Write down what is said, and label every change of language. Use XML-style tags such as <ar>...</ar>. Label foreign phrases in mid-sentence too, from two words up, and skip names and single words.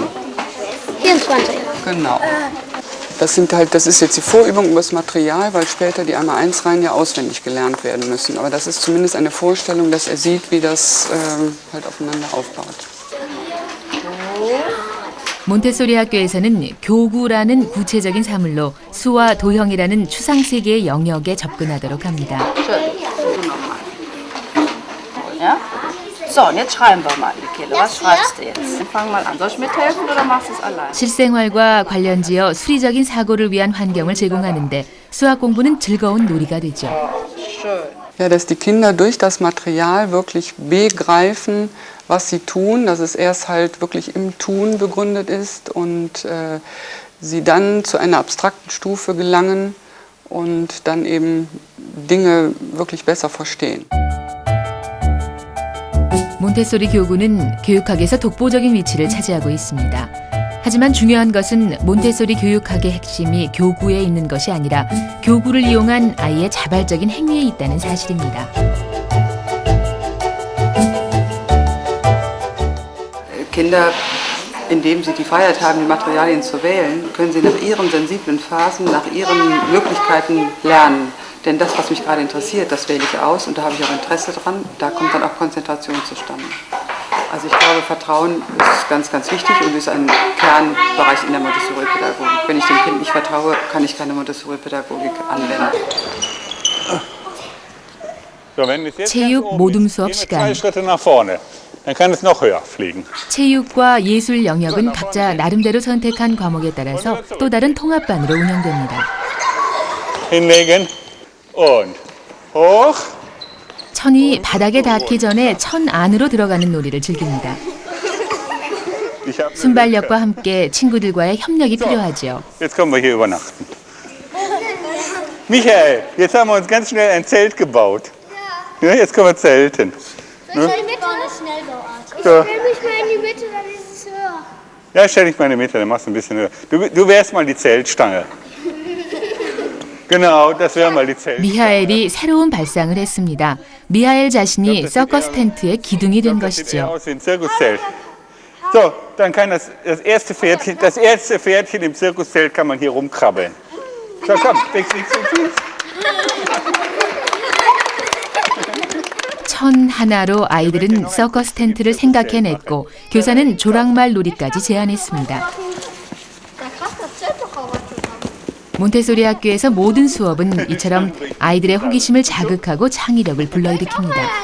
<de>24. Genau. Das ist jetzt die Vorübung über das Material, weil später die einmal 1 Reihen ja auswendig gelernt werden müssen. Aber das ist zumindest eine Vorstellung, dass er sieht, wie das halt aufeinander aufbaut.</de> <ko>몬테소리 학교에서는 교구라는 구체적인 사물로 수와 도형이라는 추상 세계의 영역에 접근하도록 합니다.</ko> <de>Ja? So, So, und jetzt schreiben wir mal, Michele. Was schreibst du jetzt? Fang mal an. Soll ich mithelfen oder machst du es allein?</de> <ko>실생활과 관련지어 수리적인 사고를 위한 환경을 제공하는데 수학 공부는 즐거운 놀이가 되죠.</ko> <de>Ja, dass die Kinder durch das Material wirklich begreifen, was sie tun, dass es erst halt wirklich im Tun begründet ist und sie dann zu einer abstrakten Stufe gelangen und dann eben Dinge wirklich besser verstehen.</de> <ko>몬테소리 교구는 교육학에서 독보적인 위치를 차지하고 있습니다. 하지만 중요한 것은 몬테소리 교육학의 핵심이 교구에 있는 것이 아니라 교구를 이용한 아이의 자발적인 행위에 있다는 사실입니다.</ko> <de>Kinder, indem sie die Freiheit haben, die Materialien zu wählen, können sie nach ihren sensiblen Phasen, nach ihren Möglichkeiten lernen. Denn das, was mich gerade interessiert, das wähle ich aus und da habe ich auch Interesse dran. Da kommt dann auch Konzentration zustande. Also ich glaube, Vertrauen ist ganz, ganz wichtig und ist ein Kernbereich in der Montessori-Pädagogik. Wenn ich dem Kind nicht vertraue, kann ich keine Montessori-Pädagogik anwenden. So, wenn es jetzt</de> <ko>체육</ko> <de>ganz oben</de> <ko>모둠</ko> <de>ist,</de> <ko>수업</ko> <de>gehen wir</de> <ko>시간.</ko> <de>2 Schritte nach vorne. Dann kann es noch höher fliegen.</de> <ko>체육과 예술 영역은 각자 나름대로 선택한 과목에 따라서 또 다른 통합반으로 운영됩니다.</ko> <de>Hinlegen und hoch.</de> <ko>천이 바닥에 닿기 전에 천 안으로 들어가는 놀이를 즐깁니다.</ko> <de>Ich hab-</de> <ko>순발력과 함께 친구들과의 협력이 필요하죠.</ko> <de>Jetzt kommen wir hier übernachten. Michael, jetzt haben wir uns ganz schnell ein Zelt gebaut. Ja, jetzt können wir zelten. Soll ich mit eine Schnellbauart? So. Ich stelle mich mal in die Mitte, dann ist es höher. Ja, stell dich mal in die Mitte, dann machst du ein bisschen höher. Du wärst mal die Zeltstange. Genau, das wäre mal die Zelt.</de> <ko>미하엘이 새로운 발상을 했습니다. 미하엘 자신이 서커스 텐트의 기둥이 된</ko> <de>Das sieht eher</de> <ko>것이죠.</ko> <de>aus wie ein Zirkuszelt. So, dann kann das erste Pferdchen im Zirkuszelt kann man hier rumkrabbeln. So, komm, fix.</de> <ko>천 하나로 아이들은 서커스 텐트를 생각해냈고 교사는 조랑말 놀이까지 제안했습니다. 몬테소리 학교에서 모든 수업은 이처럼 아이들의 호기심을 자극하고 창의력을 불러일으킵니다.</ko>